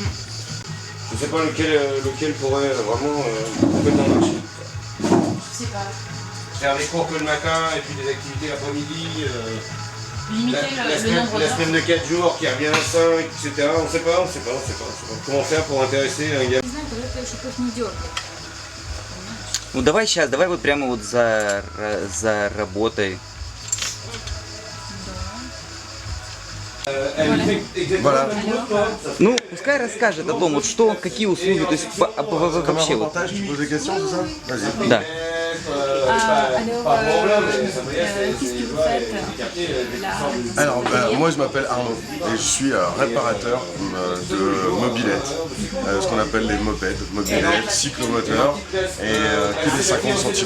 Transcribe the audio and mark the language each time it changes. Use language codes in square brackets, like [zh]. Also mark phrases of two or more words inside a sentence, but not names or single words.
[fr] Je sais pas lequel pourrait vraiment complètement marcher. Je sais pas. Faire des cours que le matin et puis des activités l'après-midi. Limiter le nombre La d'heures. semaine de 4 jours qui revient à 5, etc. On sait pas. Comment faire pour intéresser un gars? [ru] Не знаю, когда ты еще пусть не дергай. Ну давай сейчас, давай вот прямо вот за работой. [fr] Voilà. [ru] Ну, пускай расскажет о том, вот что, какие услуги, то есть [fr] Comme un [ru] вообще вот. [fr] reportage, tu poses des questions, c'est ça? Vas-y. [ru] Да. [fr] Qu'est-ce que vous faites là? Alors, moi je m'appelle Arnaud et je suis réparateur de mobylettes, ce qu'on appelle les mopeds, mobylettes, cyclomoteurs et que des 50 cm3.